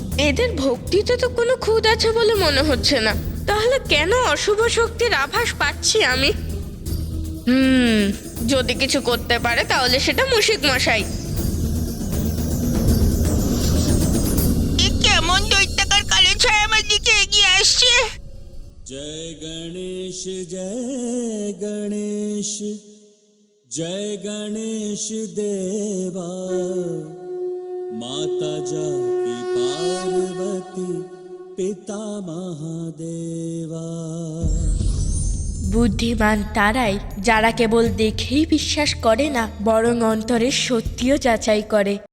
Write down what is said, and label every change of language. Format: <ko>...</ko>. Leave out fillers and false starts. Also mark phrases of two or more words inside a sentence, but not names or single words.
<bn>এদের ভক্তিতে তো কোনো খুঁত আছে বলে মনে হচ্ছে না, তাহলে কেন অশুভ শক্তির আভাস পাচ্ছি আমি? যদি কিছু করতে পারে তাহলে সেটা মুশিক মশাই। এ কেমন দৈত্যাকার কালো ছায়া আমার দিকে এগিয়ে আসছে?</bn> <hi>जय गणेश जय गणेश देवा माता जाकी पार्वती पिता महादेवा।</hi> <bn>বুদ্ধিমান তারাই যারা কেবল দেখেই বিশ্বাস করে না, বরং অন্তরের সত্যিও যাচাই করে।</bn>